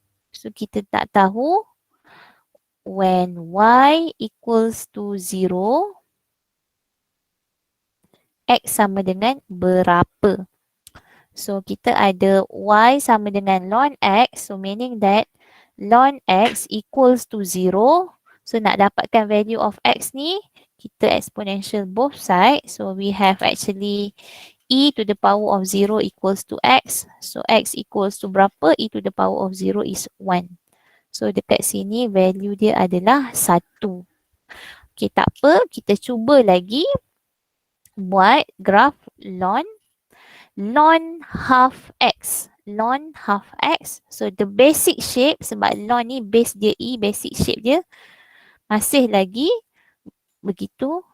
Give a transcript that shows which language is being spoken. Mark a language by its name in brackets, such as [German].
[Malay] So kita tak tahu [English] when y equals to 0, [Malay] x sama dengan berapa. So kita ada y sama dengan ln x. [English] So meaning that ln x equals to 0. So [Malay] nak dapatkan [English] value of x ni, kita exponential both sides. So we have actually E to the power of 0 equals to X. So X equals to [Malay] berapa? [English] E to the power of 0 is 1. [Malay] So dekat sini value dia adalah 1. Okay, tak apa. Kita cuba lagi buat graf ln half X. Ln half X. [English] So the basic shape, [Malay] sebab ln ni base dia E, basic shape dia masih lagi begitu.